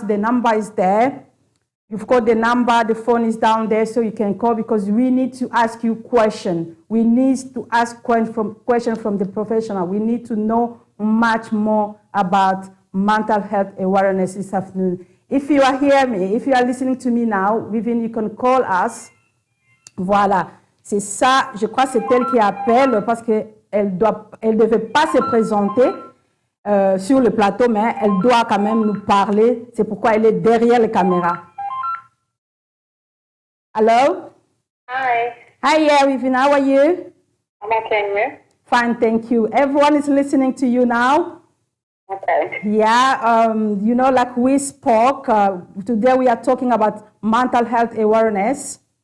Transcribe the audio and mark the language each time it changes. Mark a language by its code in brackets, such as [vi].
[en] The number is there. You've got the number, the phone is down there, so you can call because we need to ask you questions. We need to ask questions from the professional. We need to know much more about mental health awareness this afternoon. If you are hearing me, if you are listening to me now, within, you can call us. [fr] Voilà. C'est ça, je crois que c'est elle qui appelle parce qu'elle ne devait pas se présenter sur le plateau, mais elle doit quand même nous parler. C'est pourquoi elle est derrière la caméra. [en] Hello? Hi. Hi, yeah, Vivian, how are you? I'm okay, and you? Fine, thank you. Everyone is listening to you now. Okay. Yeah, you know, like we spoke, today we are talking about mental health awareness.